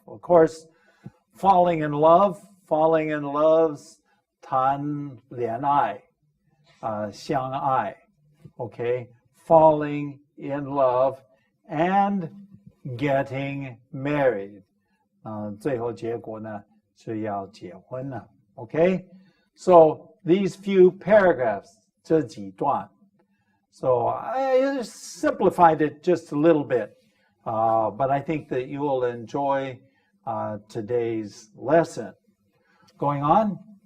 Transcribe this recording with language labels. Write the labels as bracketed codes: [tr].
[en] Of course, falling in love's [zh] 谈恋爱, 相爱, [en] okay? Falling in love and getting married. [zh] 最后结果呢是要结婚了. [en] Okay, so these few paragraphs, [zh] 这几段. [en] So I simplified it just a little bit, but I think that you will enjoy today's lesson. Going on.